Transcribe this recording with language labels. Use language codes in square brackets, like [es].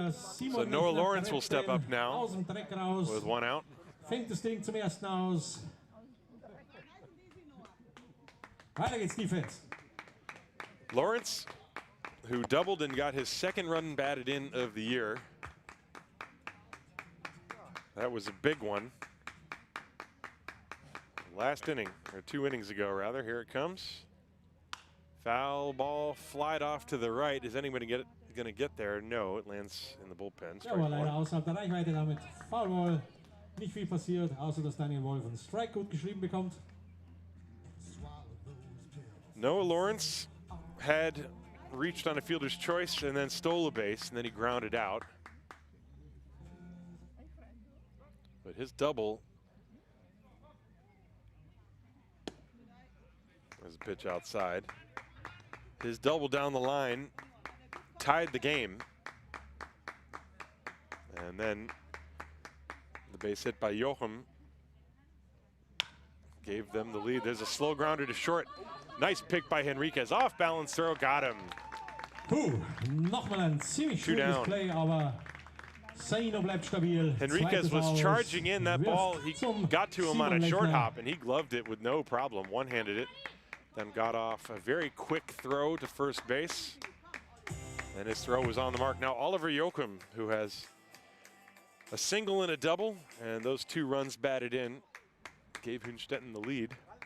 [en] So Noah Lawrence will step up now with 1 out. [de] Fängt das Ding zum ersten aus. Weiter geht's, Defense. [en] Lawrence, who doubled and got his 2nd run batted in of the year. That was a big one. Last inning, or 2 innings ago rather. Here it comes. Foul ball flied off to the right. Is anybody going to get there? No, it lands in the bullpen. [de] Ja, aber leider außerhalb der Reichweite damit. Foulball. Nicht viel passiert, außer dass Daniel Wolf einen Strike gut geschrieben bekommt. [en] Noah Lawrence had reached on a fielder's choice and then stole a base, and then he grounded out. But his double was a pitch outside. His double down the line tied the game. And then the base hit by Joachim gave them the lead. There's a slow grounder to short. Nice pick by Henriquez. Off balance throw, got him. [de] Nochmal ein ziemlich schönes Play, aber Seino bleibt stabil. [en] Henriquez was charging in that ball. He got to him on a short hop and he gloved it with no problem. One-handed it, then got off a very quick throw to first base. And his throw was on the mark. Now Oliver Joachim, who has a single and a double, and those 2 runs batted in, gave Hünstetten the lead.